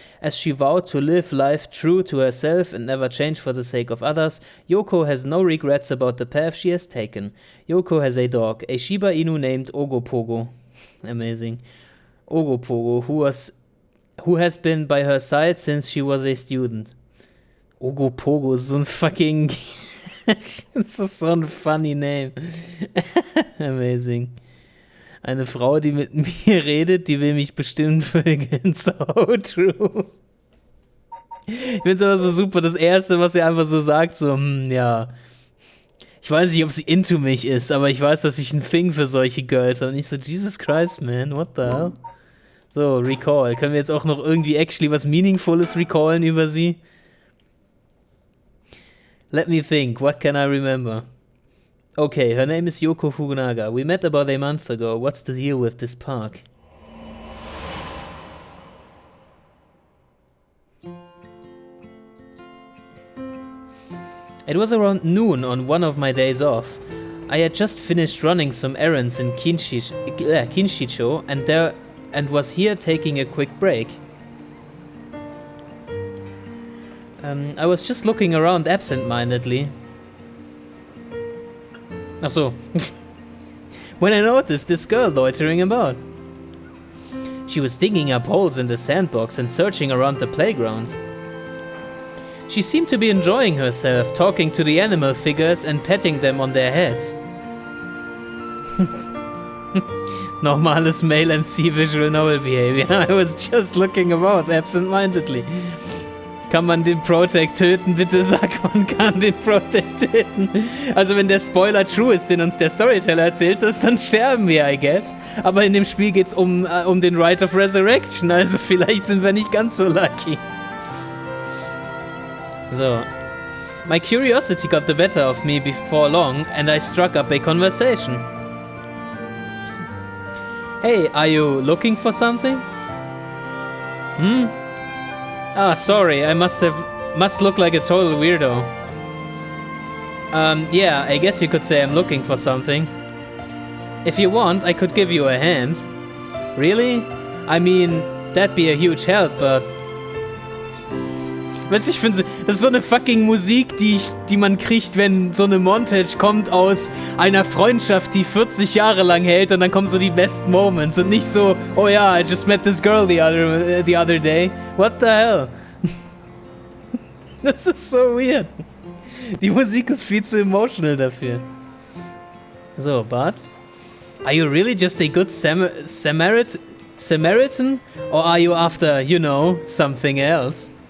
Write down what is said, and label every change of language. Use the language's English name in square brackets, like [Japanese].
[English] As she vowed to live life true to herself and never change for the sake of others, Yoko has no regrets about the path she has taken. Yoko has a dog, a Shiba Inu named Ogopogo. Amazing. Ogopogo, who has been by her side since she was a student. [German] Ogopogo ist so ein fucking... Das ist so ein [English] funny name. [German] Amazing. Eine Frau, die mit mir redet, die will mich bestimmt vögeln. [English] So true. [German] Ich find's aber so super, das Erste, was sie einfach so sagt, so, ja. Ich weiß nicht, ob sie into mich ist, aber ich weiß, dass ich ein Thing für solche Girls habe. Und ich so, [English] Jesus Christ, man, what the hell? So, Recall. [German] Können wir jetzt auch noch irgendwie actually was Meaningfules recallen über sie? [English] Let me think, what can I remember? Okay, her name is Yoko Fukunaga. We met about a month ago. What's the deal with this park? It was around noon on one of my days off. I had just finished running some errands in Kinshicho and was here taking a quick break. I was just looking around absent-mindedly. [German] Ach so. [English] When I noticed this girl loitering about. She was digging up holes in the sandbox and searching around the playground. She seemed to be enjoying herself, talking to the animal figures and petting them on their heads. Normales male MC visual novel behavior. I was just looking about absent-mindedly. Kann man den Protect töten? Bitte sag, man kann den Protect töten. Also wenn der Spoiler true ist, den uns der Storyteller erzählt ist, dann sterben wir, I guess. Aber in dem Spiel geht's um den Rite of Resurrection, also vielleicht sind wir nicht ganz so lucky. So. My curiosity got the better of me before long, and I struck up a conversation. Hey, are you looking for something? Ah, sorry, I must look like a total weirdo. Yeah, I guess you could say I'm looking for something. If you want, I could give you a hand. Really? I mean, that'd be a huge help, but... [German] Weißt du, ich finde, das ist so eine fucking Musik, die man kriegt, wenn so eine Montage kommt aus einer Freundschaft, die 40 Jahre lang hält und dann kommen so die best moments und nicht so, oh ja, [English] I just met this girl the other day. What the hell? [German] Das ist so weird. Die Musik ist viel zu emotional dafür. [English] So, but are you really just a good Samaritan? Or are you after, you know, something else?